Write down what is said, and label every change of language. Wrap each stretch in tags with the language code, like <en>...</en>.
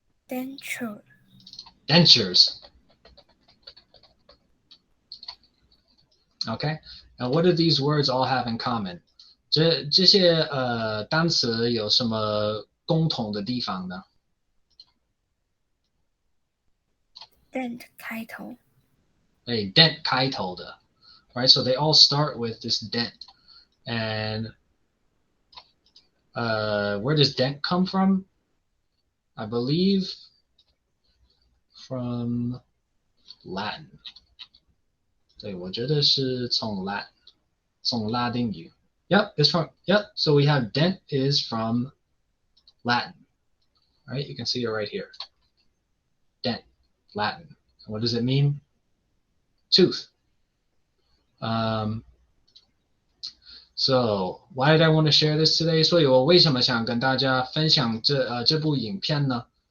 <en>Dentures. Okay. Now what do these words all have in common?</en> <zh>这些单词有什么共同的地方呢？ dent 开头。</zh> <en>dent</en> <zh>开头的</zh> <en>right? So they all start with this dent. And where does dent come from? I believe from Latin.</en> <zh>对，我觉得是从拉丁语。</zh> <en>Yep, it's from, yep. So we have dent is from Latin, right? You can see it right here. Dent, Latin. And what does it mean? Tooth. So why did I want to share this today?</en> <zh>所以我为什么想跟大家分享这部影片呢？</zh>